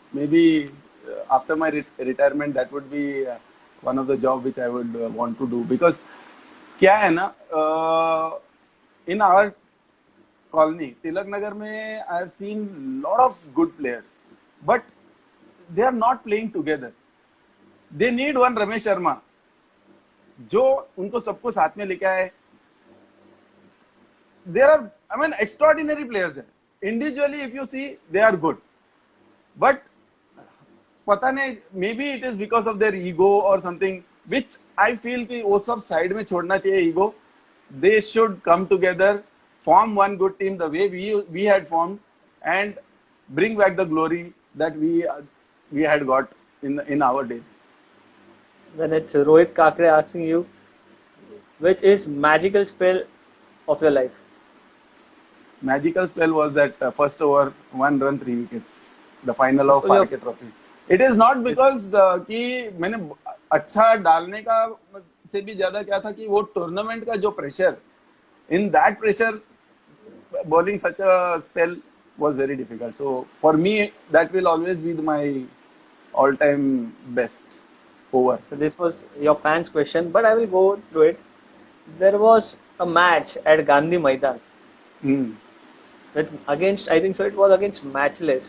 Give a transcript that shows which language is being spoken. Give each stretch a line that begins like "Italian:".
English: Maybe after my retirement, that would be one of the job which I would want to do. Because
Hindi: क्या है ना,
English: in our colony, Tilak Nagar में I have seen lot of good players, but they are not playing together. They need one Ramesh Sharma,
Hindi: जो उनको सबको साथ में लेके आए.
English: There are, I mean, extraordinary players there. Individually, if you see, they are good. But
Hindi: पता नहीं,
English: maybe it is because of their ego or something, which I feel
Hindi: कि वो सब side में छोड़ना चाहिए
English: ego. They should come together, form one good team the way we had formed, and bring back the glory that we had got in our days. Then it's Rohit Kakre asking you, which is magical spell of your life? Magical spell was that first over, 1 run, 3 wickets, the final of RK Trophy. It is not because
Hindi: कि मैंने अच्छा डालने का से भी ज्यादा क्या था कि वो टूर्नामेंट का जो pressure,
English: in that pressure, bowling such a spell was very difficult. So for me, that will always be my all-time best over. So this was your fans' question, but I will go through it. There was a match at Gandhi Maidan. That against, I think so, it was against Matchless.